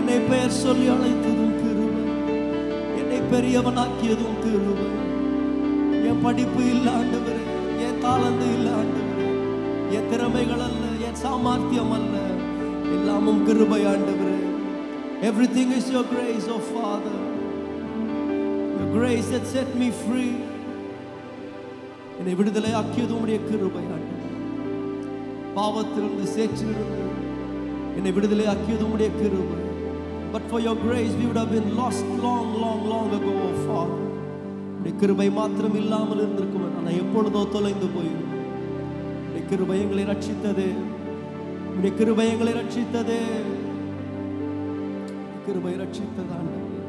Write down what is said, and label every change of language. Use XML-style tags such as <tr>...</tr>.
<ta>பெயர் சொல்லி அழைத்ததும் கிருபை, என்னை பெரியவனாக்கியதும் கிருபை. என் படிப்பு இல்ல ஆண்டவரே, என் தாளந்து இல்ல ஆண்டவரே, என் திறமைகள் அல்ல, என் சாமர்த்தியம் அல்ல, எல்லாமும் கிருபை ஆண்டவரே.</ta> <en>Everything is your grace, oh Father. Your grace that set me free.</en> <ta>என்னை விடுதலை ஆக்கியது உம்முடைய கிருபை ஆண்டவரே. பாவத்திலிருந்து சேற்றிலிருந்து என்னை விடுதலை ஆக்கியது உம்முடைய கிருபை.</ta> <en>But for your grace we would have been lost long ago, oh Father.</en> <ta>உம்முடைய கிருபை மாத்திரம் இல்லாமல் இருந்திருக்கும், ஆனால் எப்பொழுதோ தொலைந்து போயிருக்கும். உம்முடைய கிருபை எங்களை ரட்சித்தது, உம்முடைய கிருபை எங்களை ரட்சித்தது, கிருபை ரட்சித்தது ஆண்டவரே.</ta>